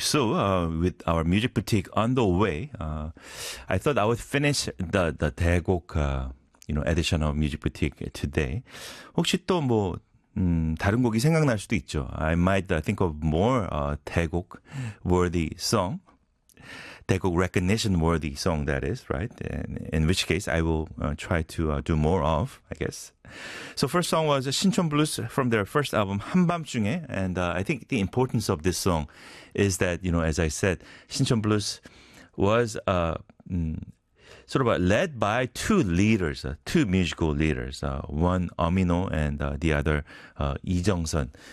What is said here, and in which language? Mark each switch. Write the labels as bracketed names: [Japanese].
[English] So with our music boutique on the way, I thought I would finish the 대곡 you know, edition of music boutique today. [Korean] 혹시 또 뭐 다른 곡이 생각날 수도 있죠. [English] I might think of more 대곡 worthy song. 대곡 recognition worthy song, that is, right? And in which case, I will try to do more of, I guess. So first song was Sinchon Blues from their first album, 한밤중에. And I think the importance of this song is that, you know, as I said, Sinchon Blues was sort of led by two leaders, two musical leaders, one Amino and the other Lee Jung-sun.